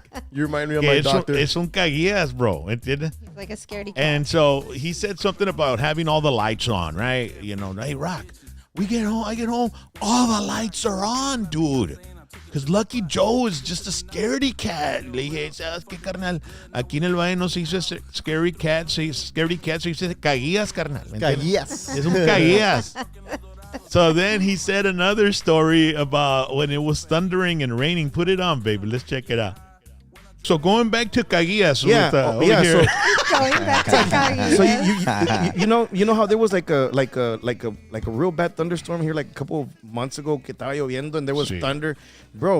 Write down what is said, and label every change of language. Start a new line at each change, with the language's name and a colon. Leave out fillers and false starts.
English: You remind me of my doctor.
Spanish: Es un caguías, bro. ¿Entiendes?
English: He's like a scaredy cat. And so he said something about having all the lights on, right? You know, hey, Rock, I get home, all the lights are on, dude. Because Lucky Joe is just a scaredy cat.
Spanish: Le dije, ¿sabes qué, carnal? Aquí en el valle no se dice scaredy cat, se dice caguías, carnal. Caguías. Es un caguías.
English: So then he said another story about when it was thundering and raining. Put it on, baby. Let's check it out. So going back to caguías. Yeah, over yeah. here. Going back to caguías. So you know how there was like a real bad thunderstorm here like a couple of months ago
Spanish: que estaba lloviendo
English: and there was thunder, bro.